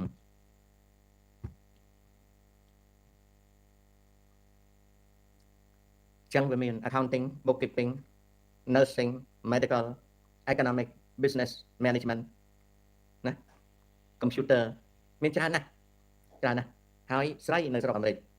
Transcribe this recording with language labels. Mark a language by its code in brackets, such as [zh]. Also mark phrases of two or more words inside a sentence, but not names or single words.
[km] ចឹងវាមាន [en] accounting bookkeeping nursing medical economic business management [km] ណា computer មានច្រើនណាស់ហើយស្រីនៅស្រុកអាមេរិក